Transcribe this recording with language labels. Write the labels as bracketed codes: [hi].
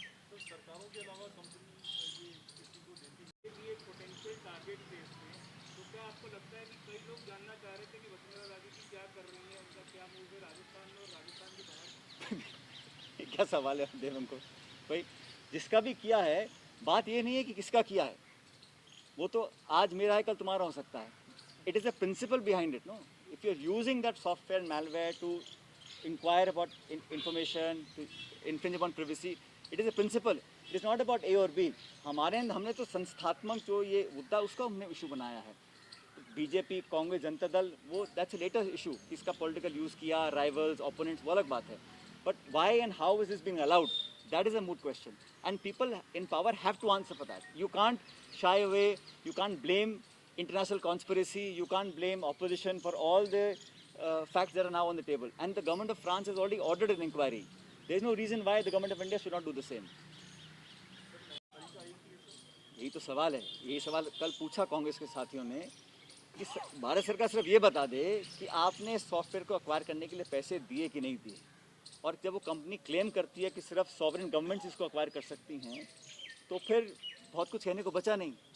[hi] तो सरकारों के अलावा कंपनी ये किसी को देती है एक पोटेंशियल टारगेट थे इसमें, तो क्या आपको लगता है कि कई लोग जानना चाह रहे थे कि वसुंधरा राजे जी क्या कर रही हैं, उनका क्या मूव है राजस्थान में और राजस्थान के बाहर? क्या सवाल है देव हमको भाई, जिसका भी किया है, बात ये नहीं है कि किसका किया है, वो तो आज मेरा है कल तुम्हारा हो सकता है। [en] It is a principle behind it, no. If you are using that software malware to inquire about information, to infringe upon privacy, it is a principle. It is not about A or B. [hi] हमने तो संस्थात्मक जो ये मुद्दा उसका हमने issue बनाया है। बीजेपी, कांग्रेस, जनता दल, वो [en] that's a latest issue, [hi] इसका पॉलिटिकल यूज़ किया, राइवल्स, ओपोनेंट्स, वो अलग बात है। [en] But why and how is this being allowed, that is a moot question, and people in power have to answer for that. You can't shy away, you can't blame international conspiracy, you can't blame opposition for all the facts that are now on the table, and the government of France has already ordered an inquiry. There is no reason why the government of India should not do the same. [hi] यही तो सवाल है, यही सवाल कल पूछा कांग्रेस के साथियों ने कि भारत सरकार सिर्फ ये बता दे कि आपने सॉफ्टवेयर को एक्वायर करने के लिए पैसे दिए कि नहीं दिए। और जब वो कंपनी क्लेम करती है कि सिर्फ सॉवरेन गवर्नमेंट्स इसको एक्वायर कर सकती हैं, तो फिर बहुत कुछ कहने को बचा नहीं।